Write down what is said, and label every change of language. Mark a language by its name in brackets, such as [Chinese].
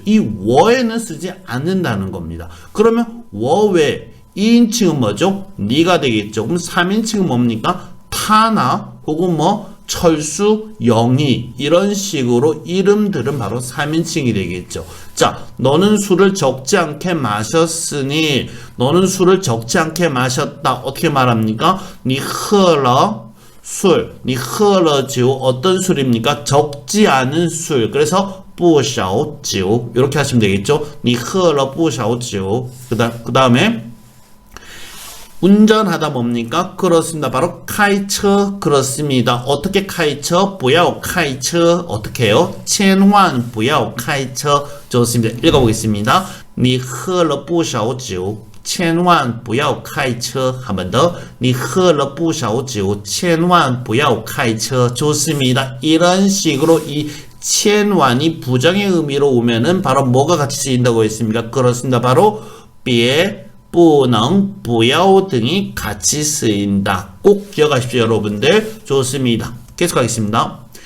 [Korean] 이 워에는 쓰지 않는다는 겁니다. 그러면 워 외 2인칭은 뭐죠? 니가 되겠죠. 그럼 3인칭은 뭡니까? 타나 혹은 뭐 철수, 영희 이런 식으로 이름들은 바로 3인칭이 되겠죠. 자, 너는 술을 적지 않게 마셨으니 너는 술을 적지 않게 마셨다. 어떻게 말합니까? [Chinese] 你喝了 술, 你喝了酒 [Korean] 어떤 술입니까? 적지 않은 술. 그래서 不少酒 이렇게 하시면 되겠죠. [Chinese] 你喝了不少酒 [Korean] 그 다음에 운전하다 뭡니까? 그렇습니다. 바로 카이처 그렇습니다. 어떻게 카이처? [Chinese] 不要开车 [Korean] 어떻게 해요? [Chinese] 千万不要开车 [Korean] 좋습니다. 읽어보겠습니다. [Chinese] 你喝了不少酒千万不要开车 [Korean] 한 번 더. [Chinese] 你喝了不少酒千万不要开车 [Korean] 좋습니다. 이런 식으로 이 千万이 부정의 의미로 오면은 바로 뭐가 같이 쓰인다고 했습니까? 그렇습니다. 바로 别不能不要 등이 같이 쓰인다. 꼭 기억하십시오, 여러분들. 좋습니다. 계속하겠습니다.